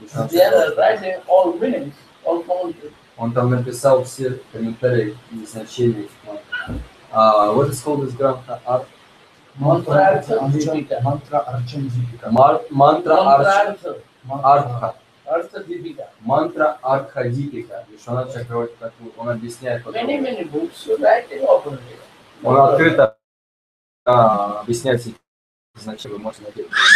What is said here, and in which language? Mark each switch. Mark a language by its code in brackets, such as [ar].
[en] they are writing all meanings, all commentary. [ru] Он там написал все комментарии и значения. [en] What is called this Granth? Mantra Archan Dipika. [ru] Мантра Артха Дипика. Вишванат Чакраварти Такур. Он объясняет. [en] Many books writing openly. [ru] Он открыто объясняет все значения. Вы можете найти.